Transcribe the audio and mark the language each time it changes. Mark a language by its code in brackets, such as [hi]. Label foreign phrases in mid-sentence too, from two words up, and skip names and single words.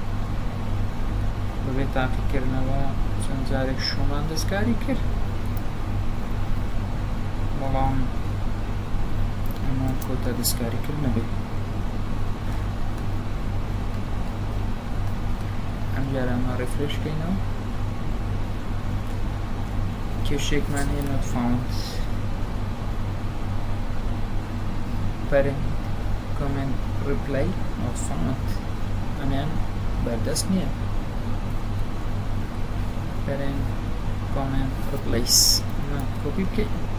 [ckb] بەبێ تاقیکردنەوە چەند جارێک شۆمان دەستکاری کرد بەڵام ئەمە کۆتە دەستکاری کرد نەبێت ئەم جارە ئەمە ڕێفرێش بکەینەوە کێشێکمان هەیە [en] not found parent comment reply not found [ckb] ئەمیان بەردەست نییە [en] parent comment replace [ckb] ئەمە کۆپی بکەین